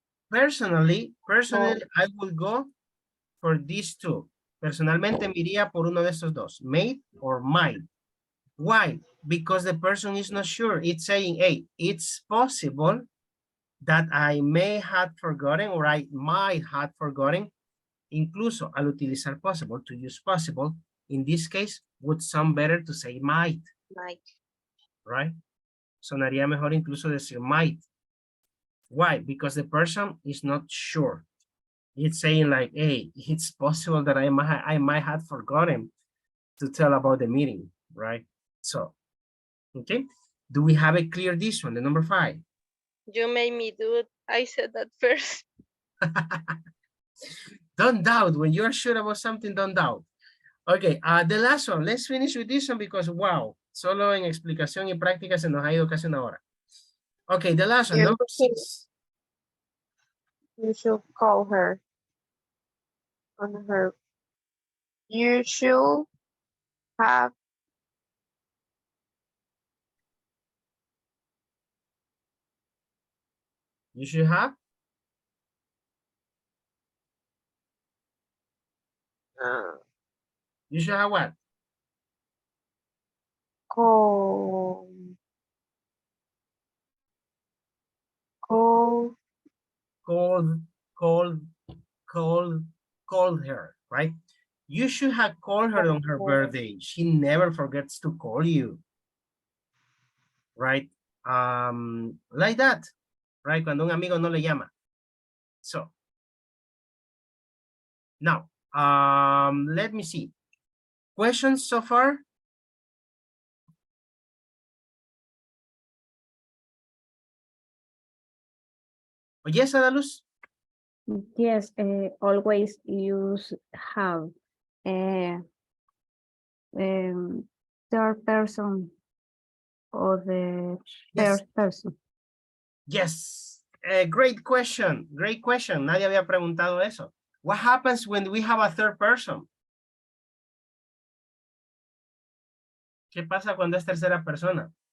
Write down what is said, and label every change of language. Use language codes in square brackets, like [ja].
[en] Personally, I will go for these two. [es] Personalmente me iría por uno de estos dos, [en] may or might. Why? Because the person is not sure. It's saying, hey, it's possible that I may have forgotten or I might have forgotten. [es] Incluso al utilizar [en] possible, to use possible, in this case, would sound better to say might, might. right? [es] Sonaría mejor incluso decir might. [en] Why? Because the person is not sure. It's saying like, hey, it's possible that I might have forgotten to tell about the meeting, right? So, okay. Do we have a clear this one, the number 5? You made me do it. I said that first. Don't doubt. When you're sure about something, don't doubt. Okay, the last one. Let's finish with this one because, wow, [es] solo en explicación y práctica se nos ha ido casi una hora. [en] Okay, the last one, You number 6. You should call her on her. You should have You should have. You should have what? call called, called, called her, right? You should have called her on her birthday. She never forgets to call you, right? Like that, right? [es] Cuando un amigo no le llama. [en] So, now, let me see. Questions so far? Oh, yes, Adaluz? Yes, always use have. Uh, third person or the Yes. first person. Yes, great question. Great question. [es] Nadie había preguntado eso. [en] What happens when we have a third person? [es] ¿Qué pasa cuando es tercera persona?